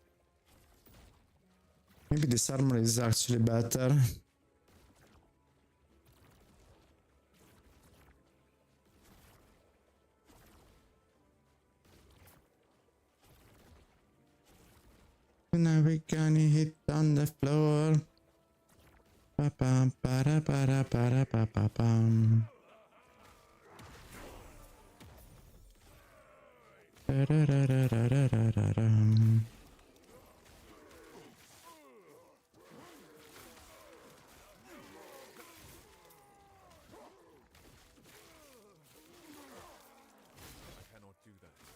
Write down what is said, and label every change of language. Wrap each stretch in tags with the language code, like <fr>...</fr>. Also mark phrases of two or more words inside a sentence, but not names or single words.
<en>Maybe this armor is actually better. Now we can hit on the floor. Pa pam para para para pa pa pam. Da-da-da-da-da-da-da-dum. I cannot do that.</en>